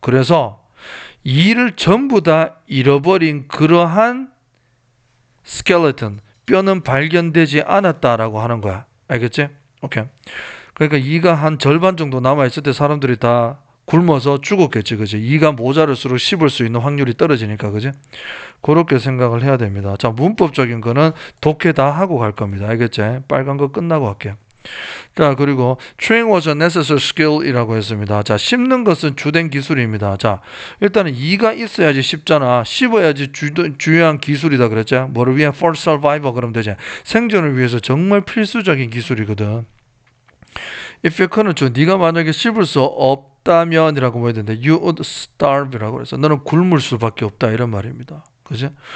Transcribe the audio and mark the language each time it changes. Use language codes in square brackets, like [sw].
[ko] 그래서 이를 전부 다 잃어버린 그러한 스켈레톤, 뼈는 발견되지 않았다라고 하는 거야. 알겠지? 오케이. 그러니까 이가 한 절반 정도 남아있을 때 사람들이 다 굶어서 죽었겠지, 그지? 이가 모자랄수록 씹을 수 있는 확률이 떨어지니까, 그지? 그렇게 생각을 해야 됩니다. 자, 문법적인 거는 독해 다 하고 갈 겁니다. 알겠지? 빨간 거 끝나고 할게요. 자, 그리고 [en] chewing was a necessary skill이라고 [ko] 했습니다. 자, 씹는 것은 주된 기술입니다. 자, 일단은 이가 있어야지 씹잖아. 씹어야지 주요한 기술이다 그랬죠? 뭐를 위한 [en] for survival [ko] 그러면 되지. 생존을 위해서 정말 필수적인 기술이거든. [en] if you couldn't, [ko] 네가 만약에 씹을 수 없다면이라고 해야 되는데 [en] you would starve [ko] 이라고 그래서 너는 굶을 수밖에 없다 이런 말입니다. 그지?